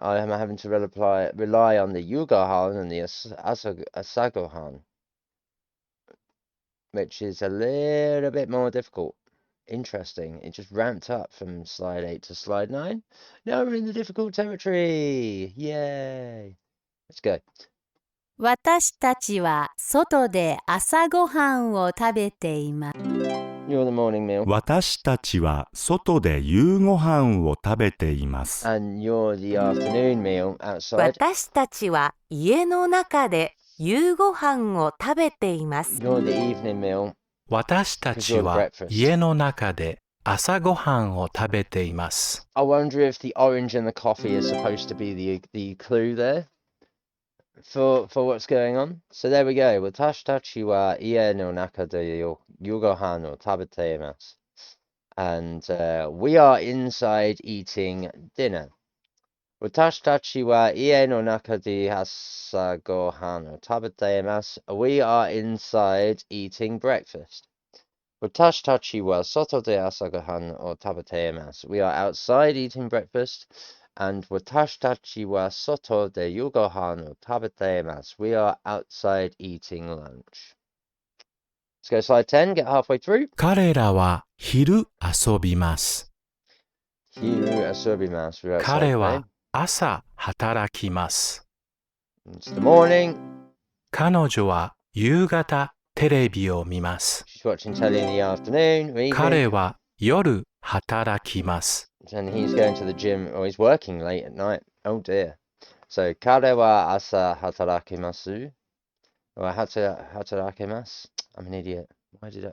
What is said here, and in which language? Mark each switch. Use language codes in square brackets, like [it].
[en] I am having to rely on the yugahan and the asagohan, which is a little bit more difficult. Interesting. It just ramped up from slide 8 to slide 9. Now we're in the difficult territory. Yay. Let's go. [ja] 私たちは外で朝ごはんを食べています。 [en] You're the morning meal. [ja] 私たちは外で夕ご飯を食べています。 [en] And you're the afternoon meal outside. [ja] 私たちは家の中で夕ご飯を食べています。 [en] You're the evening meal. [ja] 私たちは家の中で朝ごはんを食べています。 [en] I wonder if the orange and the coffee is supposed to be the clue there for what's going on. So there we go. [ja] Watashi tachi wa ie no naka de yugohan o tabete imasu. [en] And we are inside eating dinner. [ja] Watashi tachi wa ie no naka de asagohan o tabete imasu. [en] We are inside eating breakfast. [ja] Watashi tachi wa soto de asagohan o tabete imasu. [en] We are outside eating breakfast. And [ja] watashi tachi wa soto de yugohan o tabete imasu. [en] We are outside eating lunch. Let's go slide 10, get halfway through. [ja] 彼らは昼遊びます。 Hiru asobimasu. [en] We're outside [ja] 彼 [en] today. [ja] は朝働きます。 [en] It's the morning. [ja] 彼女は夕方テレビを見ます。 [en] She's watching telly in the afternoon or [ja] 彼 [en] evening. [ja] は夜働きます。 [en] And he's going to the gym, or he's working late at night. Oh dear. So, [ja] kare wa asa hatarakimasu. [en] Or hatarakimasu. I'm an idiot. Why did I?